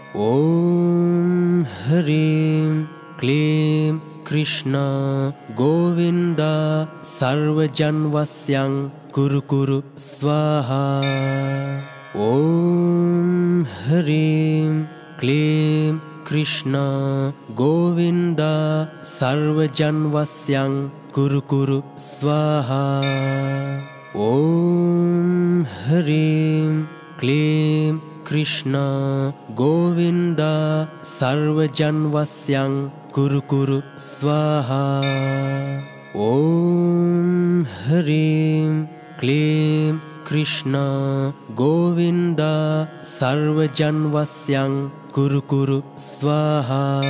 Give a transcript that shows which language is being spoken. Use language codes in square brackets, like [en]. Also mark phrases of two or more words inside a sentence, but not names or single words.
[sa] ඕම් හරීම් ක්ලීම් කෘෂ්ණා ගෝවින්දා සර්වජන්වස්යං කුරු කුරු ස්වාහා. ඕම් හරීම් ක්ලීම් කෘෂ්ණා ගෝවින්දා සර්වජන්වස්යං කුරු කුරු ස්වාහා. ह्रीं क्लीं कृष्ण गोविन्द सर्वजन्मस्यं कुरु कुरु स्वाहा। ॐ ह्रीं क्लीं कृष्ण गोविन्द सर्वजन्मस्यं कुरु कुरु स्वाहा।